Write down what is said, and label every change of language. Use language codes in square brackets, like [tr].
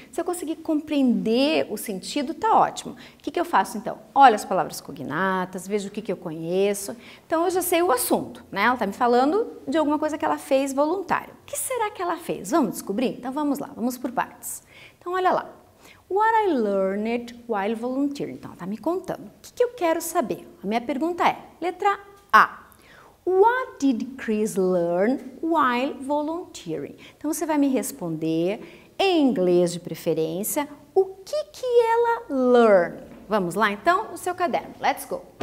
[pt] Se eu conseguir compreender o sentido, tá ótimo. O que eu faço então? Olho as palavras cognatas, vejo o que eu conheço. Então eu já sei o assunto, né? Ela está me falando de alguma coisa que ela fez voluntário. O que será que ela fez? Vamos descobrir? Então vamos lá, vamos por partes. Então olha lá. [en] What I learned while volunteering. [pt] Então ela está me contando. O que eu quero saber? A minha pergunta é, letra A. [en] What did Chris learn while volunteering? [pt] Então você vai me responder, em inglês de preferência, o que ela learn. Vamos lá então no seu caderno. [en] Let's go!